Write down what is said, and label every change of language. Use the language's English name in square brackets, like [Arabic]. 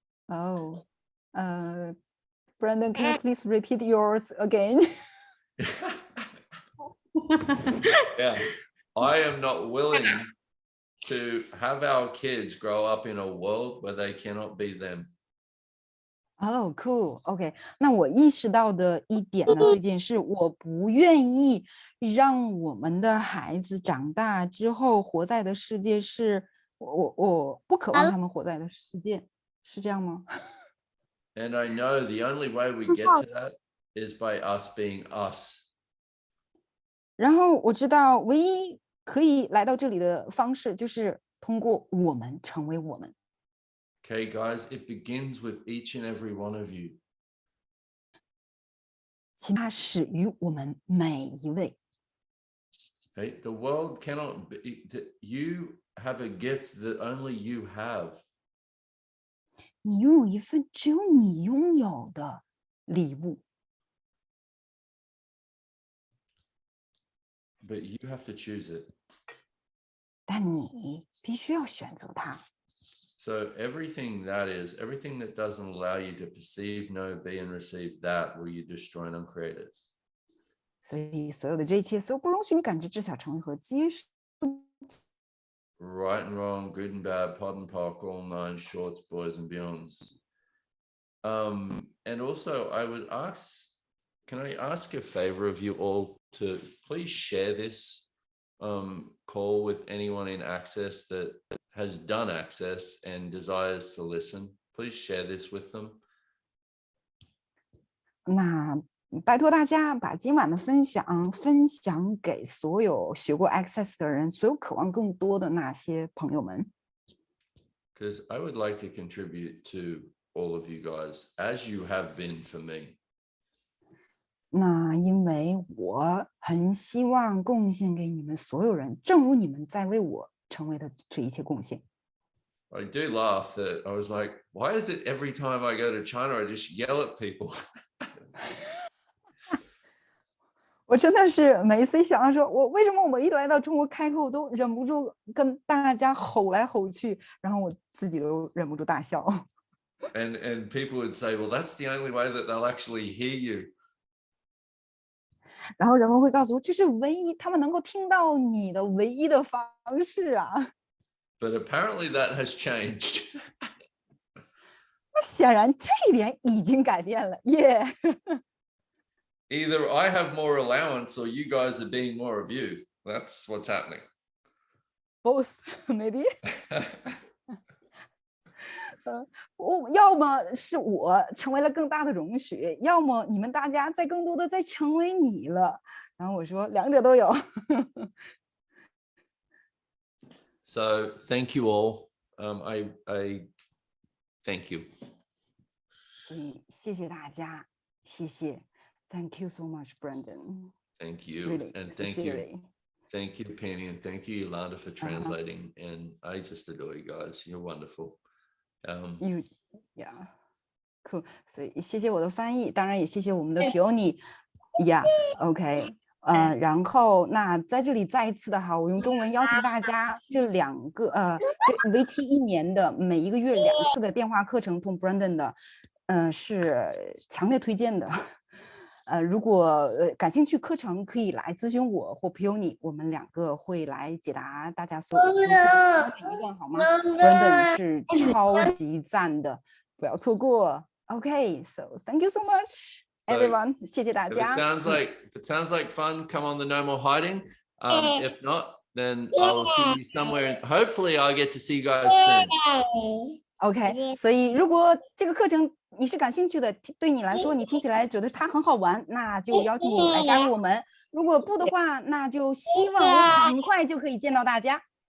[English] Oh, Brendon, can you please repeat yours again? Yeah. I am not willing to have our kids grow up in a world where they cannot be them. Oh, cool. [Chinese] OK， 那我意识到的一点呢，最近是我不愿意让我们的孩子长大之后活在的世界是我不渴望他们活在的世界，是这样吗？ [English] And I know the only way we get to that is by us being us. [Chinese] 然后我知道唯一可以来到这里的方式，就是通过我们成为我们。 [English] Okay, guys, it begins with each and every one of you. [Chinese] 请它始于我们每一位。 [English] Okay, the world cannot be, you have a gift that only you have. [Chinese] 你拥有一份只有你拥有的礼物， [English] But you have to choose it. [Chinese] 但你必须要选择它。 [English] So everything that doesn't allow you to perceive, know, be, and receive that, will you destroy and uncreate it? [Chinese] 所以所有的这一切，所有不容许你感知、知晓、成为和接受。 [English] Right and wrong, good and bad, pod and pock, all nine shorts, boys and beyonds. And also I would ask, can I ask a favor of you all to please share this call with anyone in Access that has done Access and desires to listen? Please share this with them. [Chinese] 那拜托大家把今晚的分享给所有学过 Access 的人，所有渴望更多的那些朋友们。 [English] Because I would like to contribute to all of you guys, as you have been for me. [Chinese] 那因为我很希望贡献给你们所有人，正如你们在为我成为的这一切贡献。 [English] I do laugh that I was like, why is it every time I go to China, I just yell at people? [Chinese] 我真的是每一次一想到说，为什么我一来到中国开口都忍不住跟大家吼来吼去，然后我自己都忍不住大笑。 [English] And people would say, well, that's the only way that they'll actually hear you. [Chinese] 然后人们会告诉我，这是唯一他们能够听到你的唯一的方式啊。 [English] But apparently that has changed. [Chinese] 那显然这一点已经改变了，耶、 [English] Either I have more allowance or you guys are being more of you. That's what's happening. Both maybe [Chinese] 要么是我成为了更大的容许，要么你们大家在更多的在成为你了。然后我说两者都有。 [English] So thank you all. I thank you. [Chinese] 所以谢谢大家，谢谢 ， [English] Thank you so much, Brendon. Thank you. Really, And thank you. sincerely. Thank you, Penny, and thank you, Yolanda, for translating. And I just adore you guys. You're wonderful. You, yeah. [Chinese] cool， 所以谢谢我的翻译，当然也谢谢我们的 Peony。 Yeah，OK，然后那在这里再一次的哈，我用中文邀请大家，这2个这为期1年的每一个月2次的电话课程同 Brendon 的，是强烈推荐的。如果感兴趣课程可以来咨询我或 Peony， 我们2个会来解答大家所有的疑问，好吗 ？Brendon 是超级赞的，不要错过。 [English] OK，so thank you so much, everyone， [Chinese] 谢谢大家。 [English] If it sounds like fun, come on the No More Hiding. If not, then I will see you somewhere. Hopefully, I'll get to see you guys soon. [Chinese] OK， 所以如果这个课程你是感兴趣的，对你来说你听起来觉得它很好玩，那就邀请你来加入我们。如果不的话，那就希望我很快就可以见到大家。